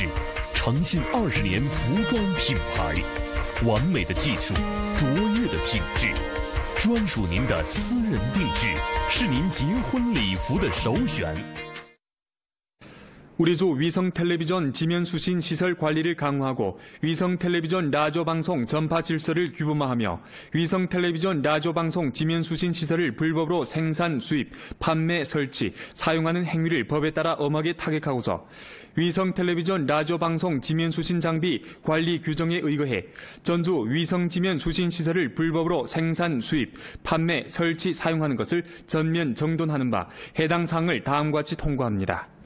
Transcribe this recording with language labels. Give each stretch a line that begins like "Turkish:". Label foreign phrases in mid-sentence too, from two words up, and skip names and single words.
Chinese: 诚信20年服装品牌，完美的技术，卓越的品质，专属您的私人定制，是您结婚礼服的首选。
Korean: 우리조 위성텔레비전 지면수신 시설 관리를 강화하고 위성텔레비전 라디오방송 전파 질서를 규범화하며 위성텔레비전 라디오방송 지면수신 시설을 불법으로 생산, 수입, 판매, 설치, 사용하는 행위를 법에 따라 엄하게 타격하고자 위성텔레비전 라디오방송 지면수신 장비 관리 규정에 의거해 전주 위성지면수신 시설을 불법으로 생산, 수입, 판매, 설치, 사용하는 것을 전면 정돈하는 바 해당 사항을 다음과 같이 통과합니다.